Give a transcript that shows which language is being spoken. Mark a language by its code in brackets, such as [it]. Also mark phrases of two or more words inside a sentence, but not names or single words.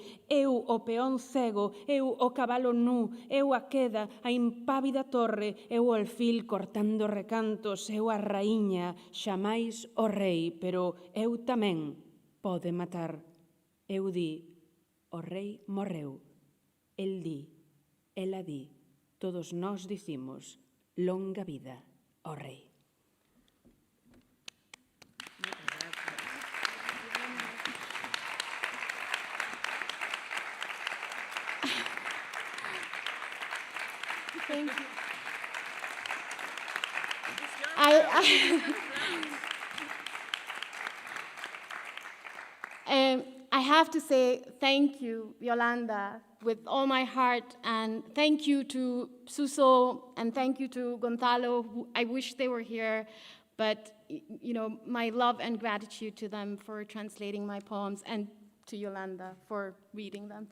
[gl] Eu o peón cego, eu o cabalo nu, eu a queda, a impávida torre, eu o alfil cortando recantos, eu a raíña, xamais o rei, pero eu tamén pode matar. Eu di, o rei morreu. El di, ela di, todos nós dicimos, longa vida ao rei. [en] Thank you. I have to say thank you, Yolanda, with all my heart, and thank you to Suso, and thank you to Gonzalo, who I wish they were here, but my love and gratitude to them for translating my poems, and to Yolanda for reading them.